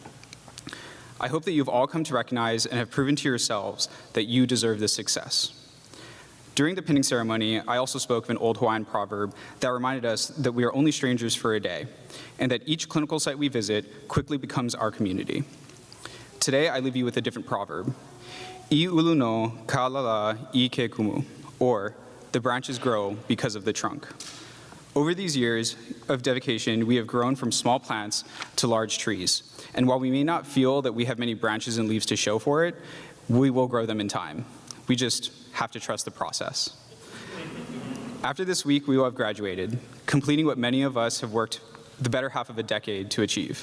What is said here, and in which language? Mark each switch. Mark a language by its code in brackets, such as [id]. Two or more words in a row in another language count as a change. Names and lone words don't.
[en] I hope that you've all come to recognize and have proven to yourselves that you deserve this success. During the pinning ceremony, I also spoke of an old Hawaiian proverb that reminded us that we are only strangers for a day, and that each clinical site we visit quickly becomes our community. Today, I leave you with a different proverb. [haw] I ulu no kalala I ke kumu, [en] or the branches grow because of the trunk. Over these years of dedication, we have grown from small plants to large trees. And while we may not feel that we have many branches and leaves to show for it, we will grow them in time. We just have to trust the process. After this week, we will have graduated, completing what many of us have worked the better half of a decade to achieve.